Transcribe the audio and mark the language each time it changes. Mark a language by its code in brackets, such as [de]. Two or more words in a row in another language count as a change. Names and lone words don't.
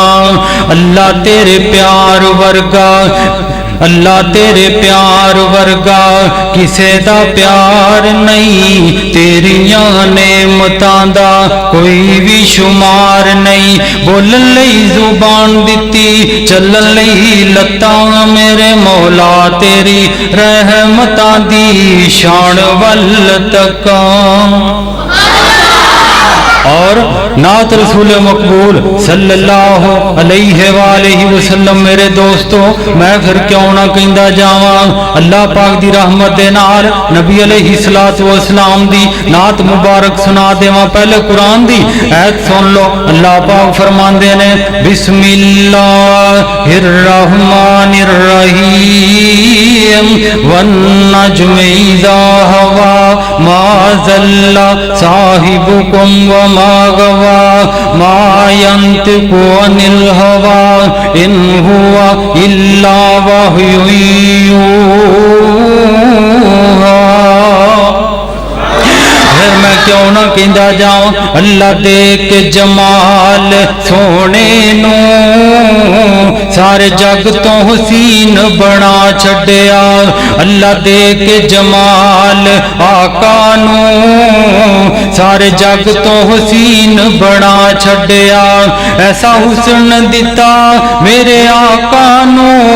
[pa] اللہ تیرے پیار ورگا، اللہ تیرے پیار ورگا کسے دا پیار نہیں، تیریاں نعمتاں دا کوئی بھی شمار نہیں، بولن لئی زبان دتی چلن لئی لتاں، میرے مولا تیری رحمتاں دی شان ول تکا. اور نعت رسول مقبول [ar] صلى الله عليه وسلم [pa] میرے دوستوں، میں پھر کیوں نا کہندا جاواں، اللہ پاک دی رحمت دے نال نبی [ar] عليه الصلاة والسلام [pa] دی نعت مبارک سنا دیواں. پہلے قرآن دی آیت سن لو، اللہ پاک فرماندے نے [ar] بسم الله الرحمن الرحيم، والنجم إذا هوى ما ضل صاحبكم وما غوى، ما ينطق عن الهوى إن هو إلا وحي يوحى. [pa] پھر میں کیوں نا کہندا جاواں، اللہ دے کے جمال سوہنے نوں سارے جگ تو حسین بنا چھڈیا، اللہ دے کے جمال آقا نوں سارے جگ تو حسین بنا چھڈیا، ایسا حسن دتا میرے آقا نوں सारे जग तो हुसीन बना छड्या, ऐसा हुस्न दिता मेरे आका नू